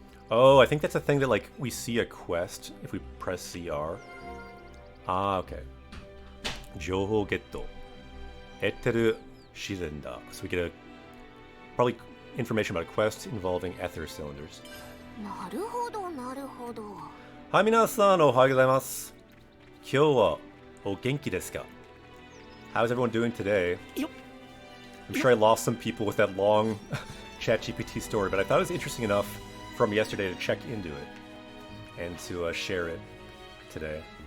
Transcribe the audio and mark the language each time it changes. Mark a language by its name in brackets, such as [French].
[English] Oh, I think that's a thing that, like, we see a quest if we press CR. Ah, okay. [Japanese] Jouhou getto. Etteru shiren da. [English] So we get a... Probably information about a quest involving ether cylinders. [Japanese] なるほどなるほど。はい、皆さん、おはようございます。今日はお元気ですか? [English] How's everyone doing today? I'm sure I lost some people with that long ChatGPT story, but I thought it was interesting enough from yesterday to check into it and to share it today.